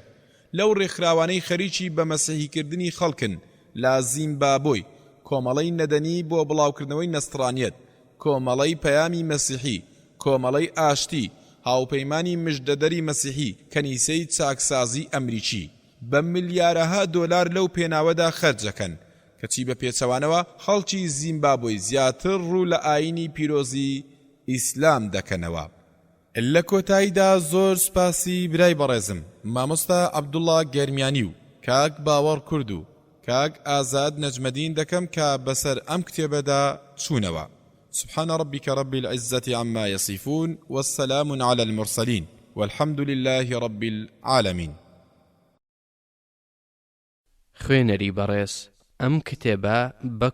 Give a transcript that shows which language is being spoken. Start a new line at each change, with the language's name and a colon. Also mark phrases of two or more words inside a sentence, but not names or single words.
Central Kurdish: لەو ڕێکخراوانەی خەریکی بە مەسیحیکردنی خەڵکن لە زیمبابۆی، کۆمەڵەی نەدەنی بۆ بڵاوکردنەوەی نەسترانیەت، کۆمەڵەی پەیامی مەسیحی، کۆمەڵەی ئاشتی، هاوپەیمانی مژدەدەری مەسیحی، کەنیسەی چاکسازی ئەمریکی بە ملیارەها دۆلار لەو پێناوەدا خەرجەکەن کەچی بە پێچەوانەوە خەڵکی زیمبابوی زیاتر ڕوو لە ئاینی پیرۆزی ئیسلام دەکەنەوە. لە کۆتاییدا زۆر سپاسی برای بەڕێزم مامۆستا عەبدوڵڵا گەرمیانی و کاک باوەڕ کورد و کاک ئازاد نەجمەدین دەکەم کە بەسەر ئەم کتێبەدا چوونەوە.
Arabic: سبحان ربك رب العزة عما يصفون والسلام على المرسلين والحمد لله رب العالمين.
Central Kurdish: خوێنەری بەڕێز ئەم کتێبە بە